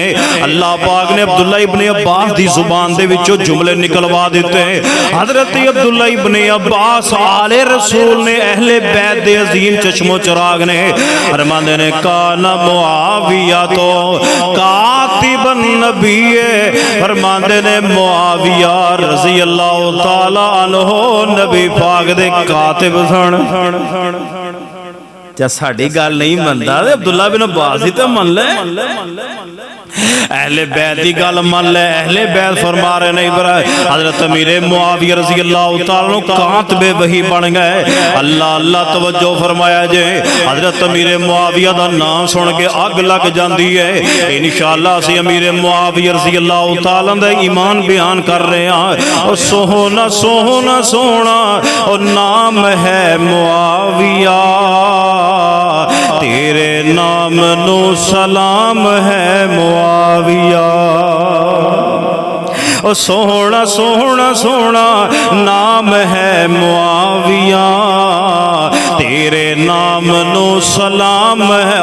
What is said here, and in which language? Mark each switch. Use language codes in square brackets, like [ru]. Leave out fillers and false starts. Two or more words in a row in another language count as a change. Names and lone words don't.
[pa] ਅੱਲਾ ਪਾਕ ਨੇ ਅਬਦੁੱਲਾ ਇਬਨ ਅੱਬਾਸ ਦੀ ਜ਼ੁਬਾਨ ਦੇ ਵਿਚੋਂ ਜੁਮਲੇ ਨਿਕਲਵਾ ਦਿੱਤੇ। ਹਜ਼ਰਤ ਅਬਦੁੱਲਾ ਇਬਨ ਅੱਬਾਸ ਆਲੇ ਰਸੂਲ ਨੇ ਅਹਿਲੇ ਬੈਤ ਦੇ ਅਜ਼ੀਮ ਚਸ਼ਮੋ ਚਰਾਗ਼ ਨੇ ਫ਼ਰਮਾਂਦੇ ਨੇ ਕਾਨਾ ਮੁਆਵੀਆ ਤੋ ਕਾਤਿਬਨ ਨਬੀ ਹੈ। ਫ਼ਰਮਾਂਦੇ ਨੇ ਮੁਆਵੀਆ ਰਜ਼ੀ ਅੱਲਾ ਤਾਲਾ ਅਨਹੂ ਨਬੀ ਪਾਕ ਦੇ ਕਾਤਿਬ ਸਨ। ਜੇ ਸਾਡੀ ਗੱਲ ਨਹੀਂ ਮੰਨਦਾ ਤੇ ਅਬਦੁੱਲਾ ਬਿਨ ਅੱਬਾਸ ਦੀ ਤੇ ਮੰਨ ਲੈ। ਅਹਿਲੇ ਬੈਤ ਦੀ ਗੱਲ ਮਾਨ ਲੈ। ਅਹਿਲੇ ਬੈਤ ਫ਼ਰਮਾ ਰਹੇ ਨਹੀਂ ਬਰਾ ਹਜ਼ਰਤ ਅਮੀਰ ਮੁਆਵੀਆ ਰਜ਼ੀ ਅੱਲਾ ਤਆਲਾ ਨੂੰ ਕਾਤਿਬੇ ਵਹੀ ਬਣ ਗਏ। ਅੱਲਾ ਅੱਲਾ ਤਵੱਜੋ ਫ਼ਰਮਾਇਆ ਜੇ ਹਜ਼ਰਤ ਅਮੀਰ ਮੁਆਵੀਆ ਦਾ ਨਾਮ ਸੁਣ ਕੇ ਅੱਗ ਲੱਗ ਜਾਤੀ ਹੈ। ਇੰਸ਼ਾਅੱਲਾ ਅਸੀਂ ਅਮੀਰ ਮੁਆਵੀਆ ਰਜ਼ੀ ਅੱਲਾ ਤਆਲਾ ਦਾ ਈਮਾਨ ਬਯਾਨ ਕਰ ਰਹੇ ਹੈਂ। ਔਰ ਸੋਹਣਾ ਸੋਹਣਾ ਸੋਹਣਾ ਔਰ ਨਾਮ ਹੈ ਮੁਆਵੀਆ, ਤੇਰੇ ਨਾਮ ਨੂੰ ਸਲਾਮ ਹੈ ਮੁਆਵੀਆ। ਓ ਸੋਹਣਾ ਸੋਹਣਾ ਸੋਹਣਾ ਨਾਮ ਹੈ ਮੁਆਵੀਆ, ਤੇਰੇ ਨਾਮ ਨੂੰ ਸਲਾਮ ਹੈ।